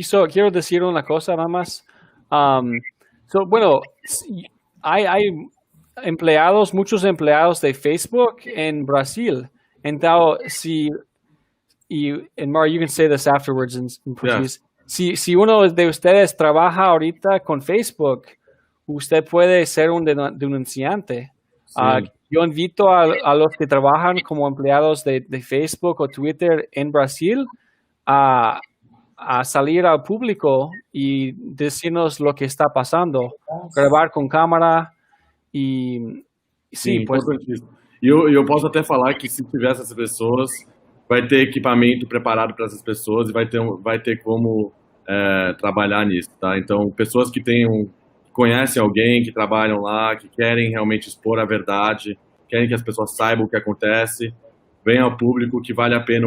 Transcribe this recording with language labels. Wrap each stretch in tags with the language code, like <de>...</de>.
<es>Quiero decir una cosa nada más. Bueno, hay muchos empleados de Facebook en Brasil.</es> <en>Entonces, and Mar, you can say this afterwards in Portuguese. Yeah.</en> <es>Si uno de ustedes trabaja ahorita con Facebook, usted puede ser un denunciante. Sí. Yo invito a los que trabajan como empleados de Facebook o Twitter en Brasil a salir al público y decirnos lo que está pasando, grabar</es> <pt>com câmera e sim, pues... eu posso até falar que se tiver essas pessoas, vai ter equipamento preparado para essas pessoas e vai ter como trabalhar nisso, tá? Então, pessoas que conhecem alguém, que trabalham lá, que querem realmente expor a verdade, querem que as pessoas saibam o que acontece, venham ao público, que vale a pena.</pt>